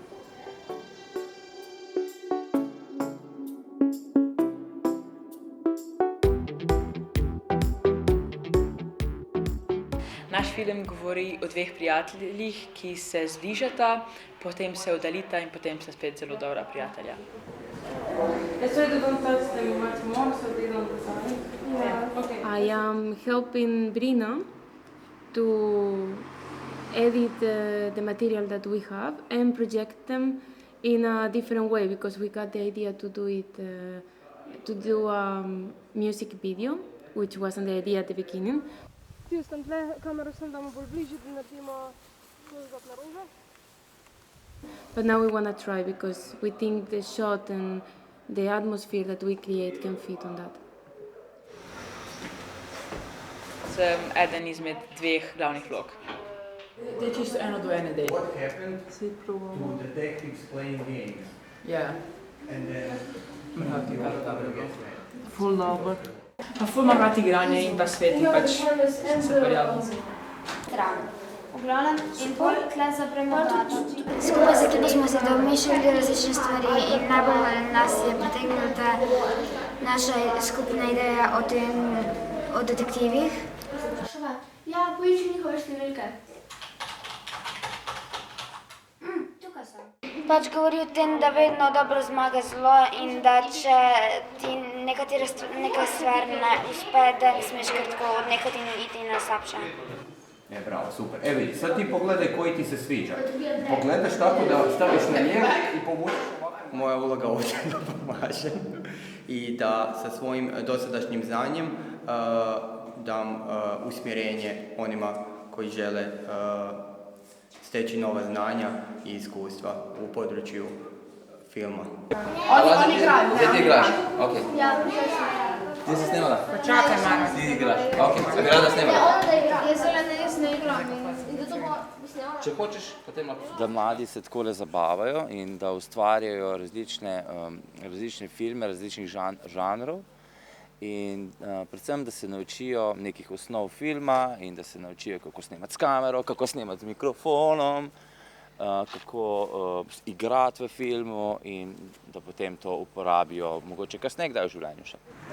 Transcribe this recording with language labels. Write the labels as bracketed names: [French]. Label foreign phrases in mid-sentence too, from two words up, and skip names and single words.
[Slovenian] Naš film govori o dveh prijateljih, ki se zbližata, potem se oddaljita in potem sta spet zelo dobra prijatelja. [English] I am helping Brina to edit the material that we have and project them in a different way because we got the idea to do a music video, which wasn't the idea at the beginning. [Slovenian] Tam tle kamero sem damo bolj bližje, da naredimo close-up na rože. [English] But now we want to try because we think the shot and the atmosphere that we create can fit on that. [Slovenian] Sem eden izmed dveh glavnih vlog. To je čisto eno do ene del. [English] What happened to detectives playing games? [Slovenian] Ja. [English] And then [Slovenian] Ful dobro. Pa ful imam rad igranje in pa svet in pač se pojavim. V glavnem, in pol tle zapremo vrata. Skupaj z ekipo smo se domišljali različne stvari in najbolj nas je pritegnila ta naša skupna ideja o detektivih. Ja, poišči njihove številke. Tukaj so. Pač govori o tem, da vedno dobro zmaga zlo in da če ti neka stvar ne uspe, da ne smeš kar tako odnehati in iti na slabše. bravo, super. [Croatian] Vidi, sad ti pogledaj koji ti se sviđa. Pogledaš tako da staviš na njega i povučeš ovako. Moja uloga ovdje je da pomažem i da sa svojim dosadašnjim znanjem dam usmjerenje onima koji žele steći nova znanja i iskustva u području filma. Oni igraju, Gdje ti igraš? Ok. Ja, Ti si snimala? [Slovenian] Pa čakaj, Mara. Ti igraš? Ok, a bi rada snimala? Jaz ne igram in zato bi snimala. Če hočeš, potem lahko. Da mladi se takole zabavajo in da ustvarjajo različne filme, različnih žanrov in predvsem, da se naučijo nekih osnov filma in da se naučijo, kako snemati s kamero, kako snemati z mikrofonom, kako igrati v filmu in da potem to uporabijo mogoče kasneje kdaj v življenju še.